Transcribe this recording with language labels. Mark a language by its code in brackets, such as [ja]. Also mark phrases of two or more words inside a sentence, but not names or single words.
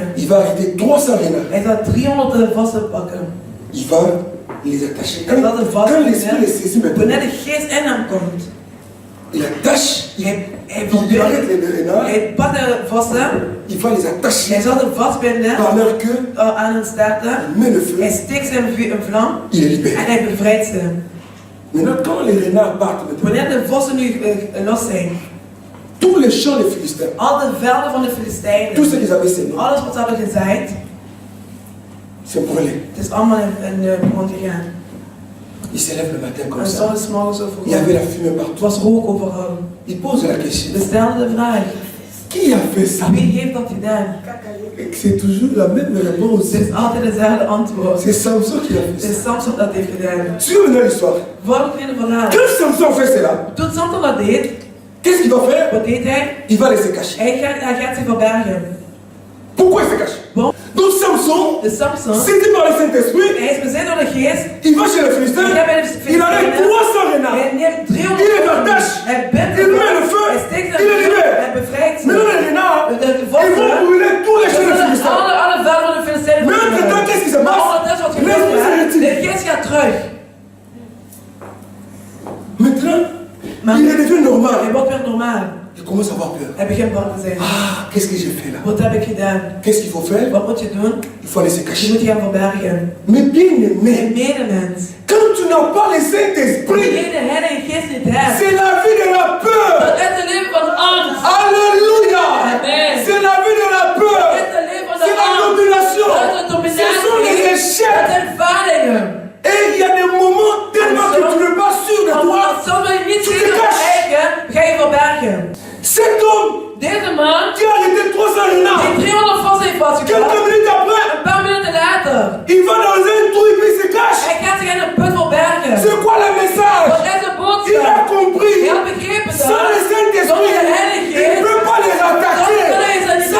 [fr] Il va arrêter 300 renards. [nl] Hij zal 300 vossen pakken. [fr] Il va les attacher. [nl] Hij zal de [fr] Quand [nl] vossen [fr] l'esprit les saisit maintenant, [nl] wanneer de geest in hem komt. [fr] il attache, il arrête les renards, [nl] Hij pakt de vossen. [fr] il va les [nl] Hij [fr] attacher [nl] zal de vastbinden [fr] par leur queue, [nl] aan hun staarten. [fr] il met le feu, [nl] Hij steekt zijn een vlam [fr] il les libère. [nl] en hij bevrijdt ze. [fr] Maintenant, quand les renards partent, maintenant, [nl] Wanneer de vossen nu los zijn, [fr] tous les champs des Philistins, [nl] al de velden van de [fr] tout [nl] Filistijnen, [fr] ce qu'ils avaient semé, [nl] alles wat ze hadden gezaaid, [fr] c'est brûlé. [nl] het is allemaal in de brand gegaan. [fr] Il se lève le matin comme [nl] En [fr] ça. [nl] soms morgens zo [fr] Il y avait [nl] vroeg. [fr] la fumée [nl] Het [fr] partout. [nl] was rook overal. [fr] Il pose la question. [nl] We stelden de vraag, [fr] Qui a fait ça? [nl] wie heeft dat gedaan? [fr] Et c'est toujours la même réponse. [nl] Het is altijd dezelfde antwoord. [fr] C'est Samson qui a fait [nl] Het [fr] ça. [nl] is Samson dat heeft gedaan. [fr] Suivez maintenant l'histoire. [nl] Volg in het verhaal. [fr] Quand Samson fait cela, [nl] Toen Samson dat deed, [fr] qu'est-ce qu'il va faire? [nl] wat deed hij? [fr] Il va laisser cacher. [nl] Hij gaat zich verbergen. [fr] Pourquoi il se cache? Bon. Donc Samson, [nl] Dus Samson, [fr] saisi par le Saint-Esprit, [nl] hij is bezet door de geest. [fr] il va chez le Philistin, [nl] Hij gaat bij de [fr] il enlève 300 renards. [nl] Hij neemt 300 [fr] Il les attache. [nl] Hij bindt [fr] Il met le feu. [nl] Hij steekt [fr] Il les libère. [nl] Hij bevrijdt ze. [fr] Maintenant les renards, [nl] De [fr] ils vont brûler tous les champs des Philistins. [nl] alle velden van de Filistijnen. [fr] Mais entre-temps, qu'est-ce qui se [nl] Maar [fr] passe? [nl] ondertussen wat [fr] L'esprit se [nl] gebeurt, [fr] retire. [nl] de geest gaat terug. [fr] Maintenant, [nl] Maar [fr] il est devenu [nl] hij [fr] normal. [nl] wordt weer normaal. [fr] Il commence à avoir peur. [nl] Hij begint bang te zijn. [fr] Ah, qu'est-ce que j'ai fait là? [nl] Wat heb ik gedaan? [fr] Qu'est-ce qu'il faut faire? [nl] Wat moet je doen? [fr] Il faut aller se [nl] Je [fr] cacher. [nl] moet je gaan verbergen. [fr] Mais bien aimé, [nl] Mijn medemens. [fr] quand tu n'as pas le [nl] Wanneer [fr] Saint-Esprit, [nl] je de Heilige Geest niet hebt, [fr] c'est la vie de la peur. [nl] dat is het leven van angst. [fr] Alléluia. [nl] Amen. [fr] C'est la vie de la peur. [nl] Dat is het leven van de [fr] C'est la [nl] angst. [fr] domination. [nl] Dat is de [fr] Ce sont les [nl] dominatie. [fr] échecs. [nl] Dat zijn faalingen. [fr] Et il y a des moments tellement que tu n'es pas sûr de toi. [nl] Soms ben je niet [fr] Tu te [nl] zeker van [fr] caches. [nl] eigen, ga je verbergen. [fr] Cet homme [nl] Deze man, [fr] qui a arrêté 300 renards, [nl] die 300 vossen heeft vastgepakt, [fr] quelques minutes après, [nl] een paar minuten later, [fr] il va dans un trou et puis il se cache. [nl] hij gaat zich in een put verbergen. [fr] C'est quoi le message? [nl] Wat is de [fr] Il a [nl] boodschap? [fr] compris. [nl] Hij had begrepen [fr] Sans [nl] dat. [fr] le Saint-Esprit, [nl] Zonder de Heilige [fr] il ne [nl] Geest, [fr] peut pas les [nl] dan [fr] attaquer. [nl] kan hij ze